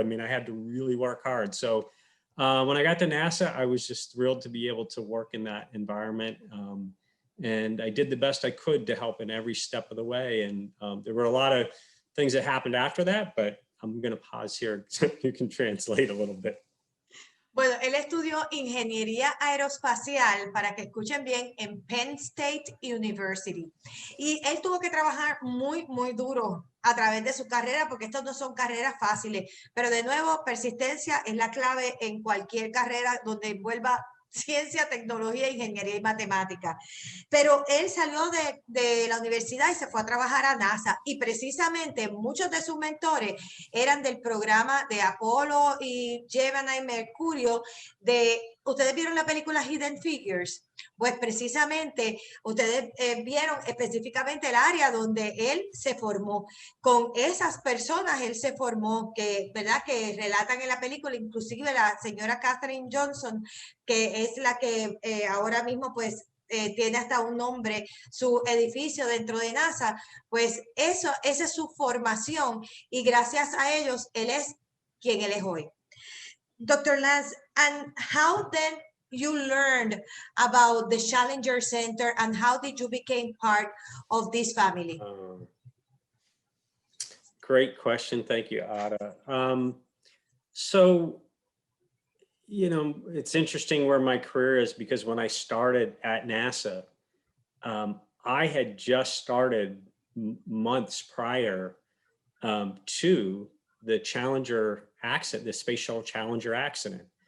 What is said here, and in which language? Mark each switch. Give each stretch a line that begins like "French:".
English: I mean, I had to really work hard. So when I got to NASA, I was just thrilled to be able to work in that environment. And I did the best I could to help in every step of the way. And there were a lot of things that happened after that, but I'm going to pause here so you can translate a little bit.
Spanish: Bueno, él estudió ingeniería aeroespacial, para que escuchen bien, en Penn State University. Y él tuvo que trabajar muy, muy duro a través de su carrera, porque estas no son carreras fáciles. Pero de nuevo, persistencia es la clave en cualquier carrera donde envuelva ciencia, tecnología, ingeniería y matemática. Pero él salió de la universidad y se fue a trabajar a NASA, y precisamente muchos de sus mentores eran del programa de Apolo y Gemini Mercurio. ¿Ustedes vieron la película Hidden Figures? Pues precisamente ustedes vieron específicamente el área donde él se formó. Con esas personas él se formó, ¿verdad? Que relatan en la película, inclusive la señora Katherine Johnson, que es la que ahora mismo pues tiene hasta un nombre su edificio dentro de NASA, pues esa es su formación y gracias a ellos él es quien él es hoy.
English: Dr. Lance, and how then you learned about the Challenger Center and how did you become part of this family? Great question. Thank you, Ada. So, you know, it's interesting where my career is because when I started at NASA, I had just started months prior to the Challenger accident, the Space Shuttle Challenger accident.